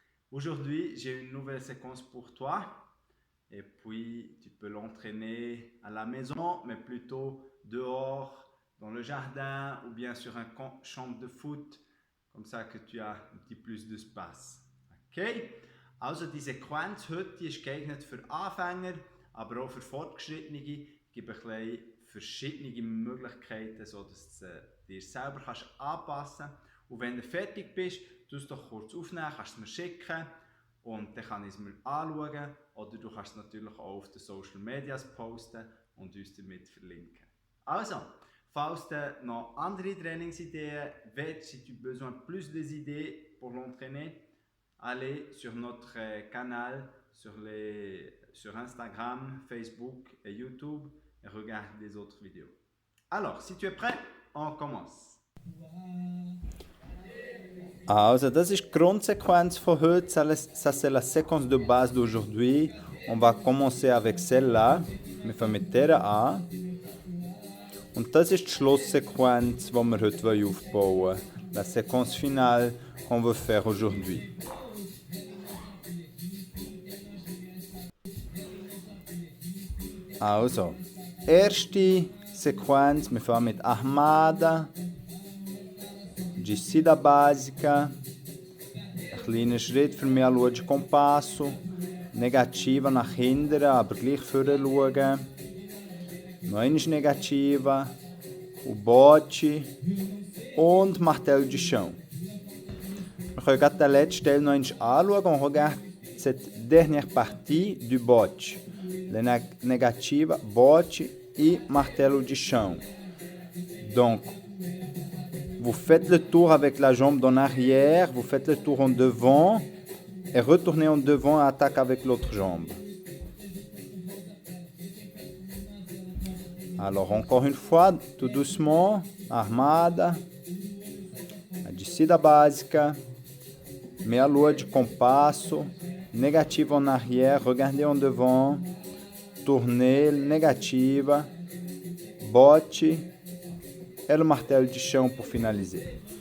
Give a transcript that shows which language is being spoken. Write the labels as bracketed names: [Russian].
[French] Aujourd'hui, j'ai une nouvelle séquence pour toi et puis tu peux l'entraîner à la maison, mais plutôt dehors, dans le jardin ou bien sur un champ de foot, comme ça que tu as un petit plus d'espace. Okay? [German] Also die Sequenz heute die ist geeignet für Anfänger, aber auch für Fortgeschrittene. Ich gebe ein bisschen verschiedene Möglichkeiten, sodass du dir selber kannst anpassen kannst. Und wenn du fertig bist, du es doch kurz aufnehmen, kannst es mir schicken und dann kann ich es mir anschauen. Oder du kannst es natürlich auch auf den Social Medias posten und uns damit verlinken. Also, falls tu noch andere Trainingsideen willst, [French] si tu as besoin de plus d'idées pour l'entraîner, allez sur notre canal sur Instagram, Facebook et YouTube et regarde les autres vidéos. Alors, si tu es prêt, on commence. [German] Also, das ist die Grundsequenz von heute. [French] Ça, c'est la séquence de base d'aujourd'hui. On va commencer avec celle-là. [German] Wir fangen mit der an. Und das ist die Schlusssequenz, die wir heute aufbauen wollen. [French] La séquence finale qu'on veut faire aujourd'hui. [German] Also, erste Sequenz, wir fangen mit Ahmada, descida básica, ein kleiner Schritt für mich anschauen, Compasso, Negativa nach hinten, aber gleich vorne schauen, noch einmal Negativa, o bote und Martelo de chão. Wir können gerade die letzte Stelle noch einmal anschauen und [French] regarde cette dernière partie du bote. Negativa, bote et martelo de chão. Donc, vous faites le tour avec la jambe en arrière, vous faites le tour en devant et retournez en devant et attaque avec l'autre jambe. Alors, encore une fois, tout doucement, armada, a descida básica, meia lua de compasso, negativa en arrière, regardez en devant, tournez, negativa, bote et le martelo de chão pour finaliser.